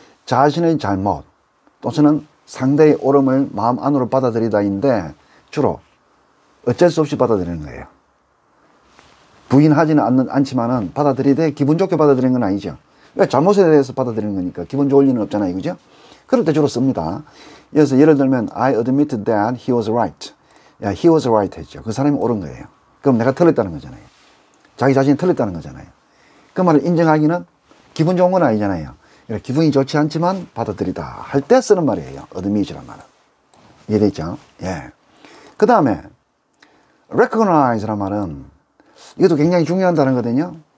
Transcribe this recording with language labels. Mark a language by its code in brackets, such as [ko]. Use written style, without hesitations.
[ko] 자신의 잘못 또는 상대의 옳음을 마음 안으로 받아들이다인데 주로 어쩔 수 없이 받아들이는 거예요. 부인하지는 않지만은 받아들이되 기분 좋게 받아들이는 건 아니죠. 왜 잘못에 대해서 받아들이는 거니까 기분 좋을 리는 없잖아요, 그죠? 그럴 때 주로 씁니다. 그래서 예를 들면 [en] I admit that he was right. [ko] 야, [en] he was right [ko] 했죠. 그 사람이 옳은 거예요. 그럼 내가 틀렸다는 거잖아요. 자기 자신이 틀렸다는 거잖아요. 그 말을 인정하기는 기분 좋은 건 아니잖아요. 기분이 좋지 않지만 받아들이다 할 때 쓰는 말이에요. admit이란 말은. 이해됐죠? 예. 그 다음에 recognize란 말은 이것도 굉장히 중요한 단어거든요.